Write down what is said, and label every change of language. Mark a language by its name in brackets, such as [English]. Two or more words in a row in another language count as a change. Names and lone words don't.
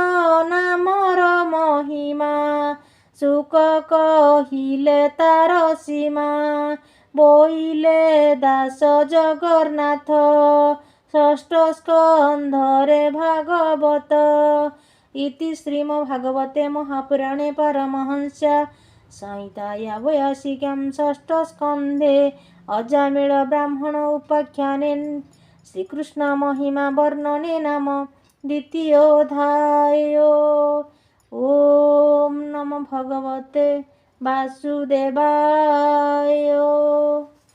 [Odia] ନାମର ମହିମା ସୁକ କହିଲେ ତାର ସୀମା ବୋଇଲେ ଦାସ ଜଗନ୍ନାଥ ଷଷ୍ଠ ସ୍କନ୍ଧରେ ଭାଗବତ [Sanskrit] ଇତି ଶ୍ରୀମଦ୍ଭାଗବତେ ମହାପୁରାଣେ ପାରମହଂସ୍ୟା संहितायां षष्ठ स्कन्धे अजामिल ब्राह्मण उपाख्याने श्रीकृष्ण महिमा वर्णने नाम द्वितीयोऽध्याय। ओम नमो भगवते वासुदेवाय।